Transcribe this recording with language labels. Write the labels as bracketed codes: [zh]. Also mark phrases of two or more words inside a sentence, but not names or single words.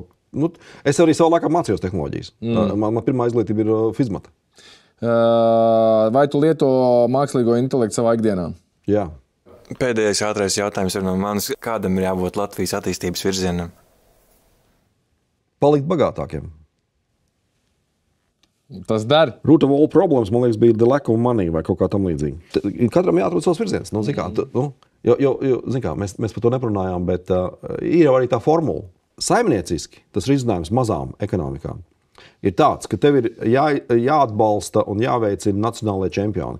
[lv] Es arī savā laikā mācījos tehnoloģijas. Man pirmā izglītība ir fizmata. Vai tu lieto mākslīgo intelektu savā ikdienā? Jā. Pēdējais ātrais jautājums ir no manis. Kādam ir jābūt Latvijas attīstības virzienam? Palikt bagātākiem. Tas der. [en] Root of all problems, [lv] man liekas, bija [en] the lack of money [lv] vai kaut kā tam līdzīga. Katram jāatrod savs virziens. Mēs par to neparunājām, bet ir jau arī tā formula. Saimnieciski tas risinājums mazām ekonomikām ir tāds, ka tev ir jāatbalsta un jāveicina nacionālajie čempioni.